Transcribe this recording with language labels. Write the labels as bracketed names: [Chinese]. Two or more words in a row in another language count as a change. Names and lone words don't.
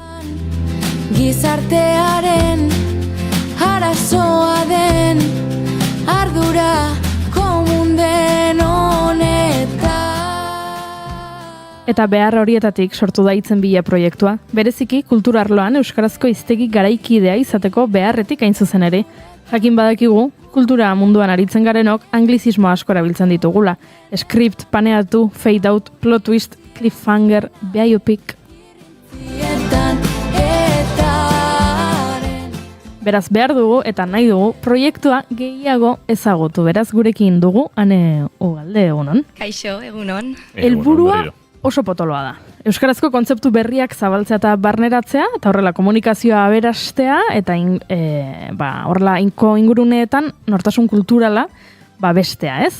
[Basque] Gizartearen arazoa den ardura komun den honetan Eta behar horietatik sortu da Hitzen bila proiektua. Bereziki, kultura arloan euskarazko hiztegi garaikidea izateko beharretik hain zuzen ere. Jakin badakigu, kultura munduan aritzen garenok anglizismo asko erabiltzen ditugula. [English] Script, paneatu, fade out, plot twist, cliffhanger, biopic. [Basque] Beraz behar dugu eta nahi dugu proiektua gehiago ezagutu. Beraz gurekin dugu, Ane Ugalde, egunon. Kaixo, egunon. Helburua oso potoloa da. Euskarazko kontzeptu berriak zabaltzea eta barneratzea, eta horrela komunikazioa aberastea, eta horrela inguruneetan nortasun kulturala bestea, ez?